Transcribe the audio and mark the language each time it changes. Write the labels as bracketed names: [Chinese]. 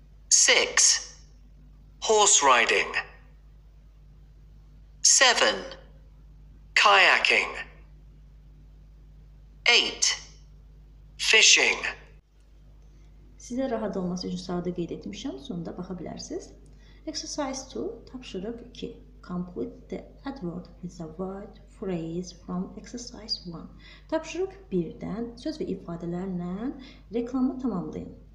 [English] 6. Horse riding. 7. Kayaking. 8. Fishing. [Azerbaijani] Sizə rahat olması üçün sağda qeyd etmişəm. Sonunda baxa bilərsiniz. [English] Exercise 2, [Azerbaijani] tapşırıq 2. [English] Complete the adword with the word phrase from exercise 1. [Azerbaijani] Tapşırıq 1-dən söz və ifadələrlə reklamı tamamlayın.